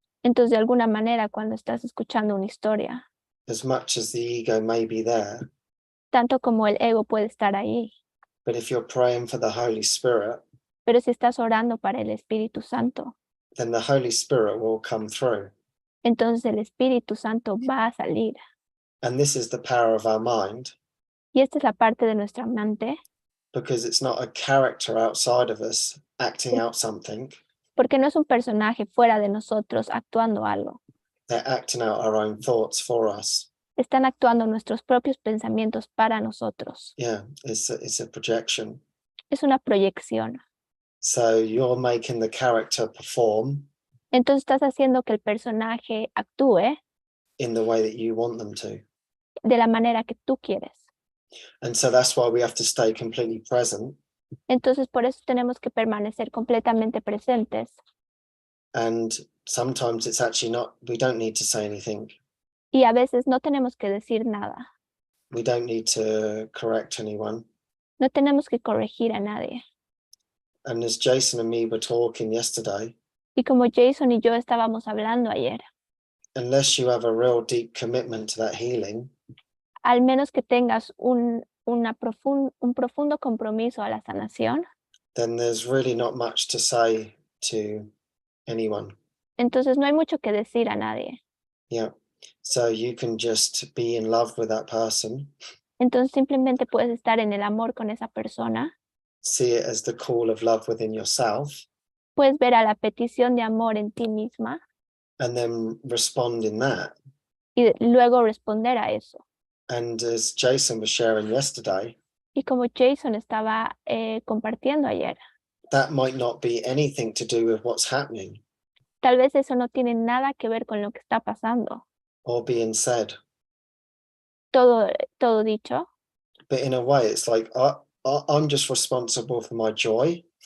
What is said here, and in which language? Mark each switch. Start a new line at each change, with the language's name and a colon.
Spanish: Entonces, de alguna manera, cuando estás escuchando una historia,
English: as much as the ego may be there,
Spanish: tanto como el ego puede estar ahí,
English: but if you're praying for the Holy Spirit,
Spanish: pero si estás orando para el Espíritu Santo,
English: then the Holy Spirit will come through.
Spanish: entonces el Espíritu Santo va a salir.
English: And this is the power of our mind,
Spanish: Y esta es la parte de nuestra mente,
English: because it's not a character outside of us acting out something.
Spanish: porque no es un personaje fuera de nosotros actuando algo.
English: They're acting out our own thoughts for us.
Spanish: Están actuando nuestros propios pensamientos para nosotros.
English: Yeah, it's a projection.
Spanish: Es una proyección.
English: So you're making the character perform
Spanish: Entonces estás haciendo que el personaje actúe
English: in the way that you want them to.
Spanish: de la manera que tú quieres.
English: And so that's why we have to stay completely present.
Spanish: Entonces por eso tenemos que permanecer completamente presentes.
English: And sometimes it's actually not, we don't need to say anything.
Spanish: Y a veces no tenemos que decir nada.
English: We don't need to correct anyone.
Spanish: No tenemos que corregir a nadie.
English: And as Jason and me were talking yesterday,
Spanish: Y como Jason y yo estábamos hablando ayer,
English: unless you have a real deep commitment to that healing,
Spanish: al menos que tengas un profundo compromiso a la sanación,
English: then there's really not much to say to anyone.
Spanish: entonces no hay mucho que decir a nadie.
English: Yeah. So you can just be in love with that person.
Spanish: Entonces simplemente puedes estar en el amor con esa persona.
English: See it as the call of love within yourself.
Spanish: Puedes ver a la petición de amor en ti misma.
English: and then respond in that.
Spanish: y luego responder a eso.
English: And as Jason was sharing yesterday,
Spanish: Y como Jason estaba compartiendo ayer,
English: that might not be anything to do with what's happening
Spanish: tal vez eso no tiene nada que ver con lo que está pasando,
English: or being said.
Spanish: todo dicho,
English: But in a way, it's like I'm just responsible for my joy.